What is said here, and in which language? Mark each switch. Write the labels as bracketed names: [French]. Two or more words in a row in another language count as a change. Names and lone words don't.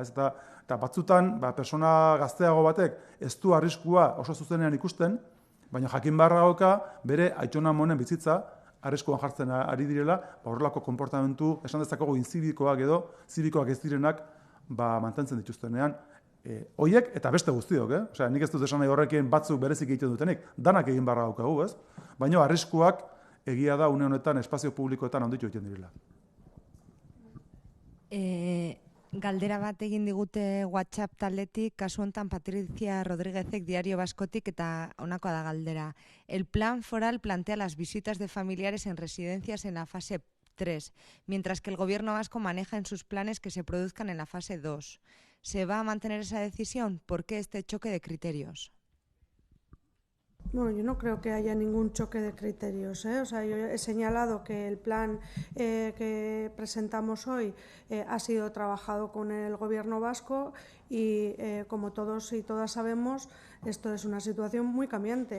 [Basque] Eta batzutan, persona gazteago batek ez du arriskua oso zuzenean ikusten, baina jakin beharra dauka bere aitona amonen bizitza arriskuan jartzen ari direla, horrelako konportamentu, esan dezakegu inzibikoak edo, zibikoak ez direnak, mantentzen dituztenean, hoiek eta beste guztiok, Osea, nik ez dut esan nahi horrekin batzuk berezik egiten dutenik, danak egin barra daukagu, ez? Baina arriskuak egia da une honetan espazio publikoetan handitu egiten direla. Galdera bat egin digute WhatsApp taldetik, kasu honetan Patricia Rodríguezek Diario Baskotik, eta honakoa da galdera. [Spanish] El plan foral plantea las visitas de familiares en residencias en la fase 3, mientras que el gobierno vasco maneja en sus planes que se produzcan en la fase 2. ¿Se va a mantener esa decisión? ¿Por qué este choque de criterios? Bueno, yo no creo que haya ningún choque de criterios, O sea, yo he señalado que el plan que presentamos hoy ha sido trabajado con el Gobierno vasco y, como todos y todas sabemos, esto es una situación muy cambiante.